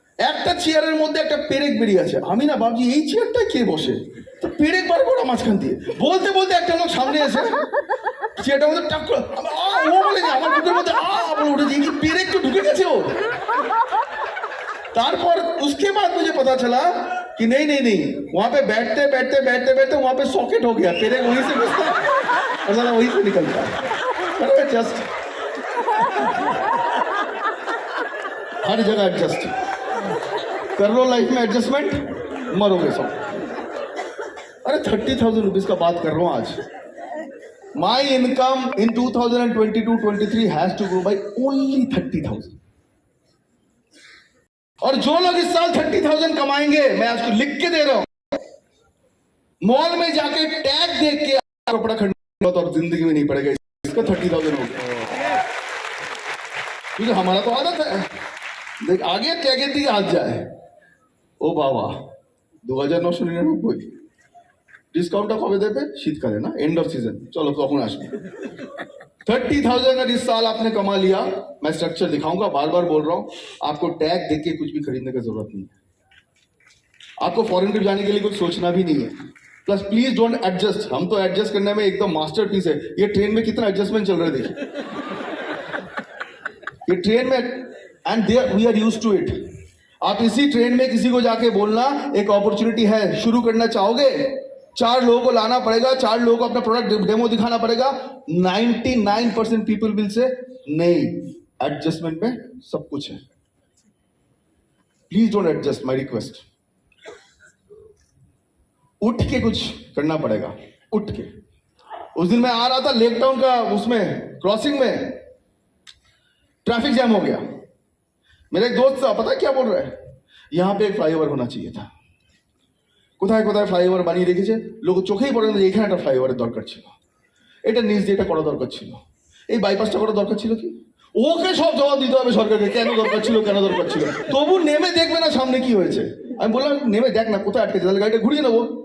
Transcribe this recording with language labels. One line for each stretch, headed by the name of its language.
Bangla: একটা চেয়ারের মধ্যে একটা পেরেক বেরিয়ে আছে, আমি না ভাবছি এই চেয়ারটা কে বসে, তো পেরেক বার করা মাঝখান দিয়ে, বলতে বলতে একটা লোক সামনে এসে চেয়ারটার মধ্যে টাক করে, ও বলেনি, আমার বুকের মধ্যে বলে উঠেছে, কি পেরেক তো ঢুকে গেছে ও।
Hindi: तारपर उसके बाद मुझे पता चला कि नहीं वहां पे बैठते बैठते बैठते बैठते वहां पे सॉकेट हो गया, पेरेक वहीं से घुसता और साला वहीं से निकलता। जस्ट हर जगह एडजस्ट कर लो, लाइफ में एडजस्टमेंट, मरोगे सब। अरे 30,000 रुपीज का बात कर रहा हूं आज।
English: My income in 2022-23 has to grow by only 30,000।
Hindi: और जो लोग इस साल 30,000 कमाएंगे, मैं आपको लिख के दे रहा हूं, मॉल में जाके टैग देख के कपड़ा खरीदना तो जिंदगी में नहीं पड़ेगा, इसका 30,000 हो गया। क्योंकि हमारा तो आदत है, देख आगे टैगेর
Bangla: দিকে হাত যায়, ও বাবা 2,999 ডিসকাউন্টটা কবে দেবে? শীতকালে না,
Hindi: एंड ऑफ सीजन, चलो
Bangla: তখন আসবে।
Hindi: 30,000 अगर इस साल आपने कमा लिया, मैं स्ट्रक्चर दिखाऊंगा, बार बार बोल रहा हूं, आपको टैग देख के कुछ भी खरीदने की जरूरत नहीं है, आपको फॉरेन ट्रिप जाने के लिए कुछ सोचना भी नहीं है,
English: plus please don't adjust,
Hindi: हम तो एडजस्ट करने में एकदम मास्टरपीस है। ये ट्रेन में कितना एडजस्टमेंट चल रहा है देखिए, ये ट्रेन में,
English: And there we are used to it.
Hindi: आप इसी ट्रेन में किसी को जाके बोलना एक अपॉर्चुनिटी है, शुरू करना चाहोगे, 4 लोगों को लाना पड़ेगा, 4 लोगों को अपना प्रोडक्ट डेमो दिखाना पड़ेगा, 99%
English: people will say
Hindi: नहीं, एडजस्टमेंट में सब कुछ है।
English: Please don't adjust, my request.
Hindi: उठ के कुछ करना पड़ेगा, उठ के। उस दिन मैं आ रहा था लेक टाउन का, उसमें क्रॉसिंग में ट्रैफिक जैम हो गया। मेरा एक दोस्त था, पता है क्या बोल रहा है, यहां पे एक फ्लाईओवर होना चाहिए था।
Bangla: কোথায় কোথায় ফ্লাইওভার বানিয়ে রেখেছে, লোক চোখেই পড়ে না এখানে একটা ফ্লাইওভারের দরকার ছিল, এটা নিচ দিয়ে এটা করা দরকার ছিল, এই বাইপাসটা করা দরকার ছিল কি, ওকে সব জবাব দিতে হবে সরকারকে, কেন দরকার ছিল, কেন দরকার ছিল। তবু নেমে দেখবে না সামনে কি হয়েছে। আমি বললাম নেমে দেখ না কোথায় আটকেছে, তাহলে গাড়িটা ঘুরিয়ে নেবো।